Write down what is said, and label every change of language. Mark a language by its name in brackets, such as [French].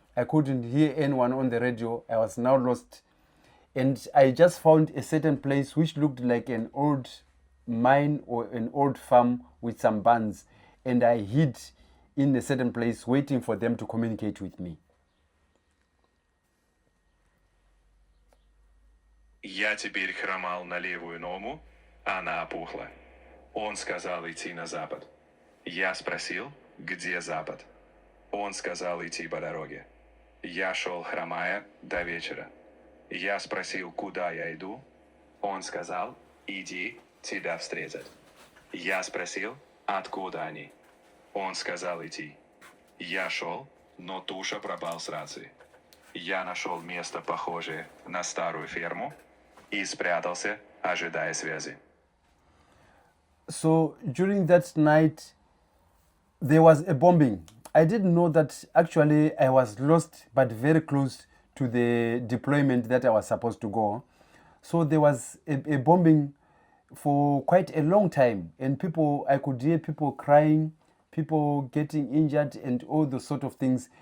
[English] I couldn't hear anyone on the radio. I was now lost. And I just found a certain place which looked like an old mine or an old farm with some barns. And I hid in a certain place waiting for them to communicate with me. [Russian] Я теперь хромал на левую ногу, она опухла. Он сказал идти на запад. Я спросил, где запад? Он сказал идти по дороге. Я шел хромая до вечера. Я спросил, куда я иду? Он сказал, иди, тебя встретят. Я спросил, откуда они? Он сказал идти. Я шел, но Туша пропал с рации. Я нашел место, похожее на старую ферму, и спрятался, ожидая связи. [English] So during that night, there was a bombing. I didn't know that actually I was lost, but very close to the deployment that I was supposed to go. So there was a bombing for quite a long time, and I could hear people crying, people getting injured, and all those sort of things.